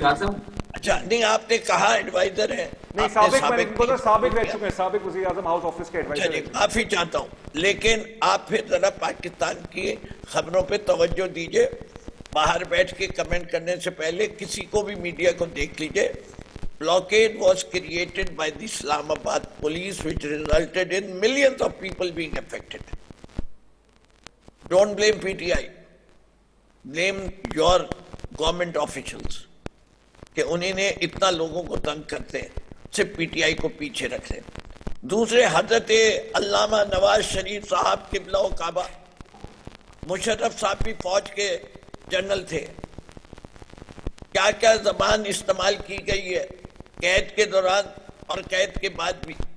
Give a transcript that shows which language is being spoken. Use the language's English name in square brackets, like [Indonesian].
[Urdu] اچھا نہیں, آپ نے کہا ایڈوائزر ہیں, نہیں سابق رہ چکے ہیں, سابق وزیر اعظم ہاؤس آفس کے ایڈوائزر. معافی چاہتا ہوں, لیکن آپ پھر ذرا پاکستان کی خبروں پہ توجہ دیجئے. باہر بیٹھ کے کمنٹ کرنے سے پہلے کسی کو بھی میڈیا کو دیکھ لیجئے. [English] Blockade was created by the Islamabad police, which resulted in millions of people being affected. Don't blame PTI. Blame your government officials. [Urdu] کہ انہیں نے اتنا لوگوں کو تنگ کرتے ہیں, صرف پی ٹی آئی کو پیچھے رکھتے ہیں. دوسرے حضرت علامہ نواز شریف صاحب قبلہ و کعبہ, مشرف صاحب بھی فوج کے جنرل تھے. کیا کیا زبان استعمال کی گئی ہے قید کے دوران اور قید کے بعد بھی.